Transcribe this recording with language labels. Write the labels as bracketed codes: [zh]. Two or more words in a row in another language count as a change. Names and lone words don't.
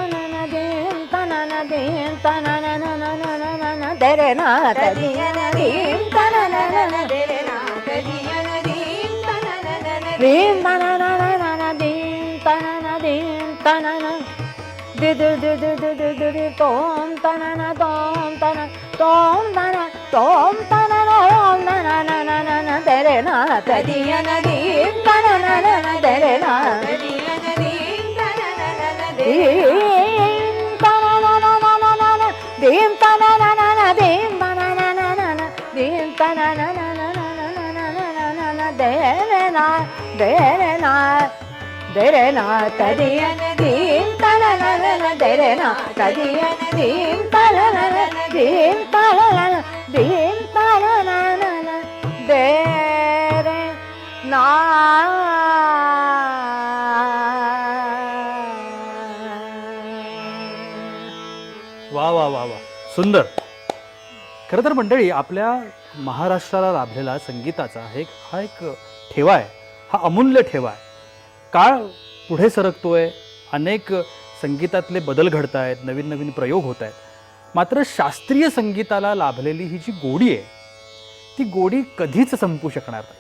[mr] तनननन दरना तदियन दीम तनननन दरना तदियन दीम तनननन दीम तनननन दीम तननन दीम तननन दि दि दि दि दि दि दि दि तोम तनन तोम तन तोम तन तोम तनन ओम तनननन दरना तदियन दीम तनननन दरना तदियन दीम तनननन दीम तनननन दीम तनननन दीम तनननन दरना दरना दरना तदियन दीम तनननन दरना तदियन दीम तनननन दीम तनननन दीम तनननन दरना वा वा वा वा, सुंदर. खरं तर मंडळी, आपल्या महाराष्ट्राला लाभलेला संगीताचा हा एक ठेवा आहे, हा अमूल्य ठेवा आहे. काळ पुढे सरकतोय, अनेक संगीतातले बदल घडत आहेत, नवीन नवीन प्रयोग होत आहेत. मात्र शास्त्रीय संगीताला लाभलेली ही जी गोडी आहे, ती गोडी कधीच संपू शकणार नाही.